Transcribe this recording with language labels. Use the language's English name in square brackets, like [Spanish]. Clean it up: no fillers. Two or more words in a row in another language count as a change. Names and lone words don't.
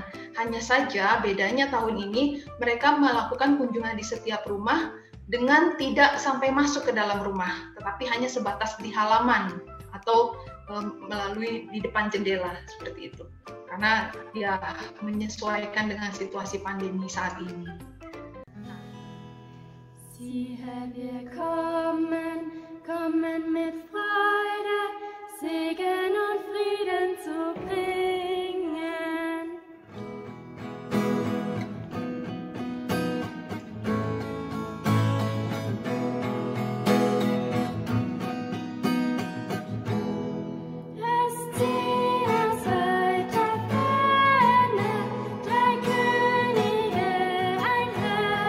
[Indonesian] Hanya saja bedanya tahun ini mereka melakukan kunjungan di setiap rumah dengan tidak sampai masuk ke dalam rumah, tetapi hanya sebatas di halaman atau melalui di depan jendela seperti itu. Karena ya menyesuaikan dengan situasi pandemi saat ini. [German] Siehe, wir kommen, kommen mit Freude, Segen und Frieden zu bringen. Es ziehen aus weiter Ferne drei Könige einher.